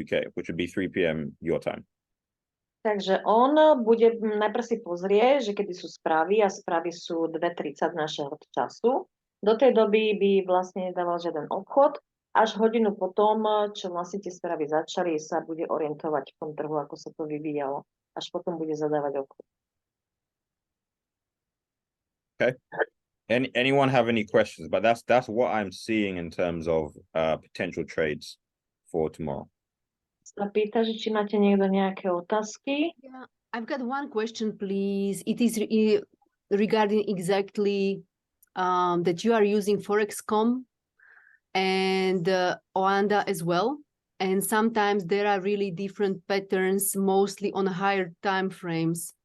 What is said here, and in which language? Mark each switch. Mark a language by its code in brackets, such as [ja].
[en] UK, which would be 3 p.m. your time. [sk] Takže on bude najprv si pozrie, že kedy sú správy a správy sú 2:30 našeho času. Do tej doby by vlastne nedával žiaden obchod. Až hodinu potom, čo vlastne tie správy začali, sa bude orientovať v tom trhu, ako sa to vyvíjalo. Až potom bude zadávať obchod. [en] Okay. Anyone have any questions? But that's what I'm seeing in terms of potential trades for tomorrow. [sk] Sa pýta, že či máte niekto nejaké otázky. [en] Yeah, I've got one question, please. It is regarding exactly that you are using Forex.com and Oanda as well. And sometimes there are really different patterns, mostly on higher time frames.